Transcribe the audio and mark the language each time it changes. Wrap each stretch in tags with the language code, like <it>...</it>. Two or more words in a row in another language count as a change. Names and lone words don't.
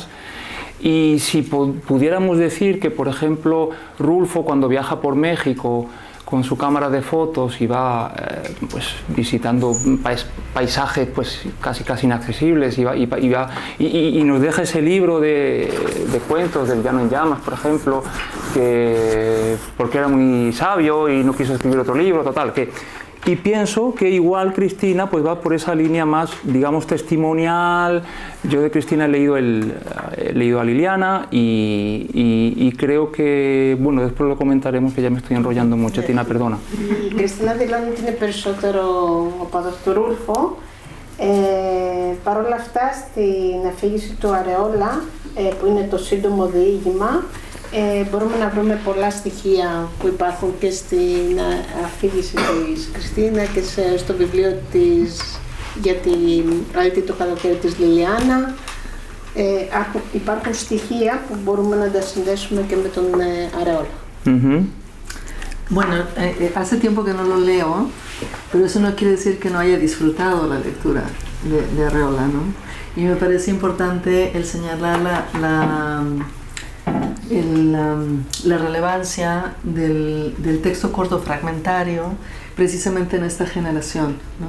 <es>Y si pudiéramos decir que, por ejemplo, Rulfo cuando viaja por México con su cámara de fotos y va pues, visitando paisajes pues, casi inaccesibles y nos deja ese libro de cuentos del Llano en Llamas, por ejemplo, porque era muy sabio y no quiso escribir otro libro, total, y pienso que igual Cristina pues va por esa línea más, digamos, testimonial. Yo de Cristina he leído a Liliana y creo que, bueno, después lo comentaremos, que ya me estoy enrollando mucho. Tina, perdona.</es> <el>Η Κριστίνα δηλώνει ότι είναι περισσότερο οπαδός του Ρούλφο. Παρ' όλα αυτά, στην αφήγηση του Αρεόλα, που είναι το σύντομο διήγημα, μπορούμε να βρούμε πολλά στοιχεία που υπάρχουν και στην αφήγηση της Κριστίνα και στο βιβλίο της για την αλήθεια το καλοκαίρι της Λιλιάνα. Υπάρχουν στοιχεία που μπορούμε να τα συνδέσουμε και με τον Αρεόλα.</el> <es>Bueno, hace tiempo que no lo leo, pero eso no quiere decir que no haya disfrutado la lectura de Arreola, ¿no? Y me parece importante el señalar la relevancia del texto corto fragmentario precisamente en esta generación, ¿no?</es>